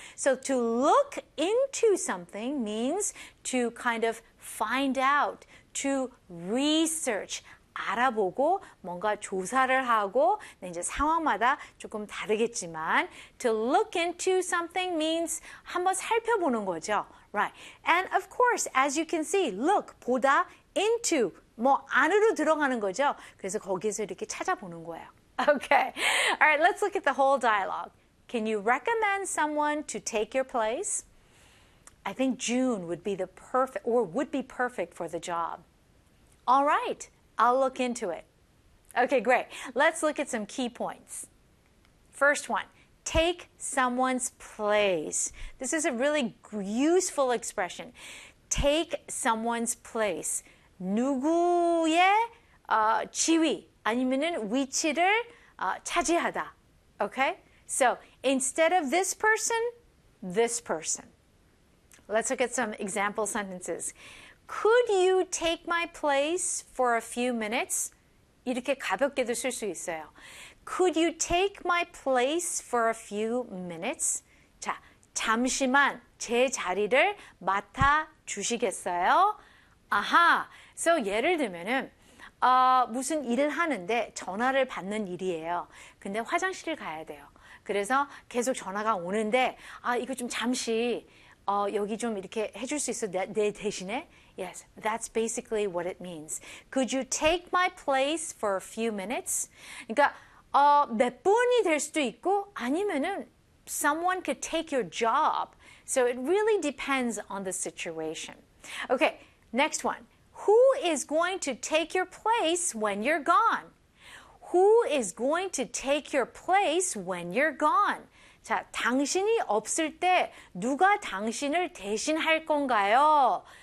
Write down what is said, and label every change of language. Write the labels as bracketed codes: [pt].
[en] So, to look into something means to kind of find out, to research, [ko] 알아보고 뭔가 조사를 하고 이제 상황마다 조금 다르겠지만 to [en] look into something means [ko] 한번 살펴보는 거죠. [en] Right. And of course, as you can see, look, 보다, into, [ko] 뭐 안으로 들어가는 거죠. 그래서 거기서 이렇게 찾아보는 거예요. [en] Okay. All right, let's look at the whole dialogue. Can you recommend someone to take your place? I think June would be the perfect or would be perfect for the job. All right, I'll look into it. Okay, great. Let's look at some key points. First one, take someone's place. This is a really useful expression. Take someone's place. [ko] 누구의 지위 아니면은 위치를 차지하다. [en] Okay? So, instead of this person, this person. Let's look at some example sentences. Could you take my place for a few minutes? [ko] 이렇게 가볍게도 쓸 수 있어요. [en] Could you take my place for a few minutes? [ko] 자, 잠시만 제 자리를 맡아 주시겠어요? 아하, so 예를 들면은 무슨 일을 하는데 전화를 받는 일이에요. 근데 화장실을 가야 돼요. 그래서 계속 전화가 오는데 이거 좀 잠시 여기 좀 이렇게 해줄 수 있어? 내 대신에? [en] Yes, that's basically what it means. Could you take my place for a few minutes? [ko] 그러니까 몇 분이 될 수도 있고 아니면은 [en] someone could take your job. So it really depends on the situation. Okay, next one. Who is going to take your place when you're gone? Who is going to take your place when you're gone? [ko] 자, 당신이 없을 때 누가 당신을 대신할 건가요?